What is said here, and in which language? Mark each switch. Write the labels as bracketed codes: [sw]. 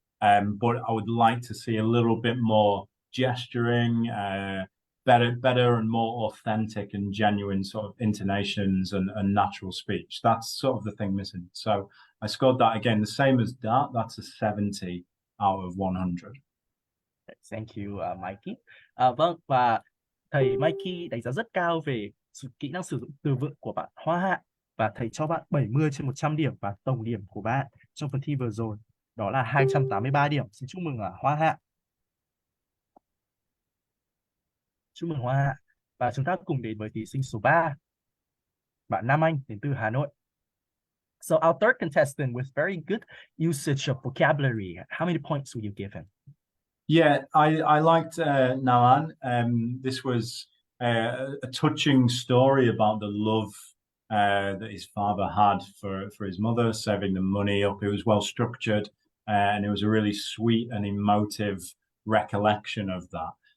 [en] But I would like to see a little bit more gesturing, better and more authentic and genuine sort of intonations and natural speech. That's sort of the thing missing. So I scored that again, the same as that. That's a 70 out of 100. Thank you, Mikey. [vi] Vâng, và thầy Mikey đánh giá rất cao về kỹ năng sử dụng từ vựng của bạn Hoa Hạ và thầy cho bạn 70/100 điểm và tổng điểm của bạn trong phần thi vừa rồi đó là 283 điểm. Xin chúc mừng Hoa Hạ. Chúc mừng Hoa Hạ. Và chúng ta cùng đến với thí sinh số 3, bạn Nam Anh đến từ Hà Nội. [en] So our third contestant with very good usage of vocabulary. How many points would you give him? Yeah, I liked Nalan. This was a touching story about the love that his father had for his mother, saving the money up. It was well structured, and it was a really sweet and emotive recollection of that.